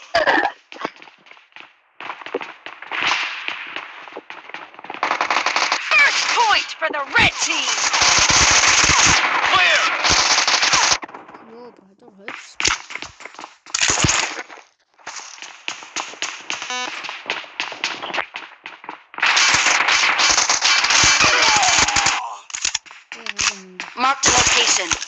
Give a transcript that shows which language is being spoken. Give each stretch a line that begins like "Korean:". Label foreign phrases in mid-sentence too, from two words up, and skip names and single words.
English: First point for the red team. Clear. Йоо бадар хойч. Marked location.